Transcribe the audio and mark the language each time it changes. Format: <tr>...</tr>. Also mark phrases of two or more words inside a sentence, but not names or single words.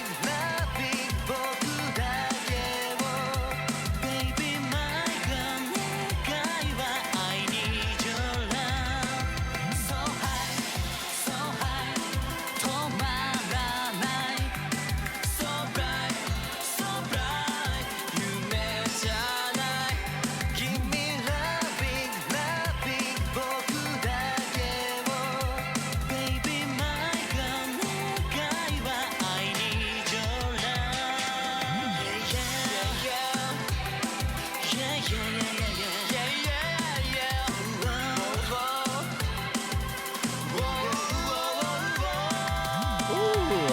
<en>loving</en> <ja>僕だけを</ja> <en>Baby my gun</en> <ja>願いは</ja> <en>I need your love So high, so high</en> <ja>止まらない</ja> <en>So bright, so bright</en> <ja>夢じゃない</ja> <en>Give me loving, loving</en> <ja>僕だけを</ja> <en>Baby my gun</en> <ja>願いは</ja> <en>I need your love Yeah, yeah, yeah, yeah, yeah, yeah, yeah, Ooh.</en>